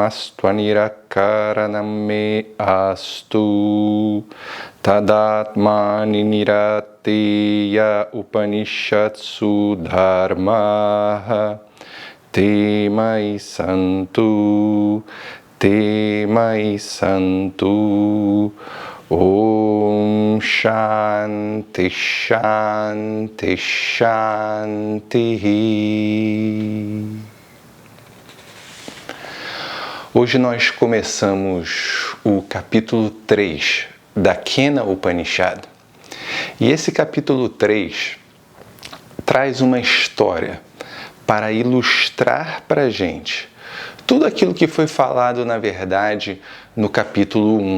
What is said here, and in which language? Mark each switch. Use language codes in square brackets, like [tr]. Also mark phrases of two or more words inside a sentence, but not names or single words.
[sa] astu anirakaranam me astu tadatmani nirateya upanishatsu dharmaha temai santu Om Shanti Shanti Shanti. [pt] Hoje nós começamos o capítulo 3 da Kena Upanishad. E esse capítulo 3 traz uma história para ilustrar para a gente tudo aquilo que foi falado, na verdade, no capítulo 1.